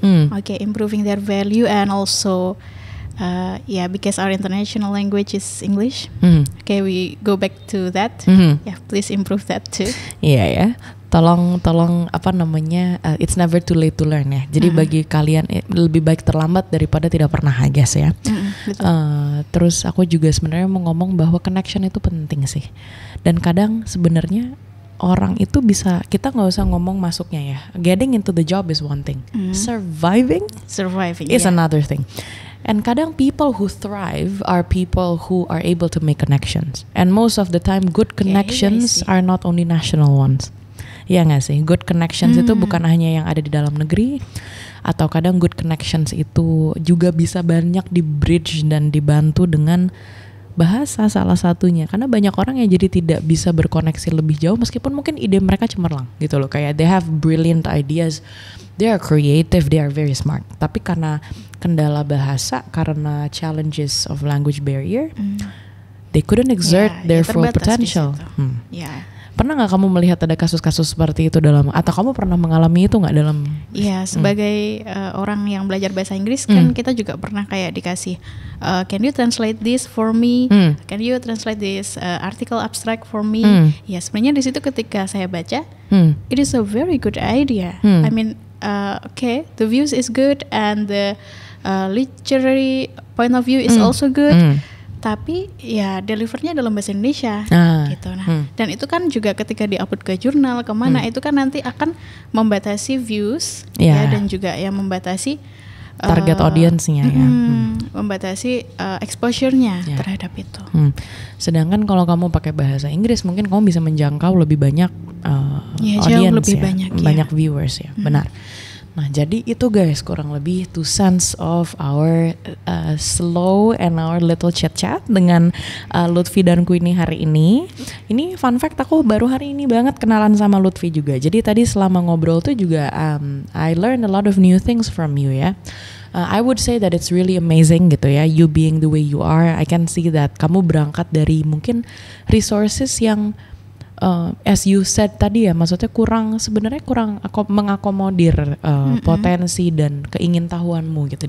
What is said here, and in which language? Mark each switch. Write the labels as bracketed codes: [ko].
[en] Improving their value, and also because our international language is English. Okay, we go back to that. Please improve that too. [id] Ya. [en] Tolong apa namanya, it's never too late to learn ya. [id] Jadi bagi kalian lebih baik terlambat daripada tidak pernah, I guess ya. Terus aku juga sebenarnya mau ngomong bahwa connection itu penting sih. Dan kadang sebenarnya orang itu bisa, kita nggak usah ngomong masuknya ya. [en] Getting into the job is one thing. Surviving is another thing. And kadang people who thrive are people who are able to make connections. And most of the time good connections are not only national ones. [id] Ya nggak sih? Good connections itu bukan hanya yang ada di dalam negeri, atau kadang good connections itu juga bisa banyak di bridge dan dibantu dengan bahasa salah satunya. Karena banyak orang yang jadi tidak bisa berkoneksi lebih jauh meskipun mungkin ide mereka cemerlang gitu loh. [en] Kayak they have brilliant ideas, they are creative, they are very smart. Tapi karena kendala bahasa, karena challenges of language barrier, they couldn't exert their full potential. [id] Pernah nggak kamu melihat ada kasus-kasus seperti itu atau kamu pernah mengalami itu nggak dalam? Iya, sebagai orang yang belajar bahasa Inggris kan kita juga pernah kayak dikasih, can you translate this for me? [en] Can you translate this article abstract for me? Ya sebenarnya di situ ketika saya baca, it is a very good idea. I mean, the views is good and the literary point of view is also good. [id] Tapi ya delivernya dalam bahasa Indonesia gitu. Dan itu kan juga ketika di-upload ke jurnal kemana itu kan nanti akan membatasi views dan juga yang membatasi target audience-nya membatasi exposure-nya terhadap itu. Sedangkan kalau kamu pakai bahasa Inggris mungkin kamu bisa menjangkau lebih banyak audience, banyak viewers ya. Benar. Nah jadi itu guys kurang lebih 2 cents of our slow and our little chat dengan Lutfi dan Queenie hari ini. Ini fun fact, aku baru hari ini banget kenalan sama Lutfi juga. [en] Jadi tadi selama ngobrol tuh juga I learned a lot of new things from you ya. I would say that it's really amazing gitu ya, you being the way you are. [id] I can see that kamu berangkat dari mungkin resources yang as you said tadi ya, maksudnya kurang mengakomodir potensi dan keingintahuanmu gitu.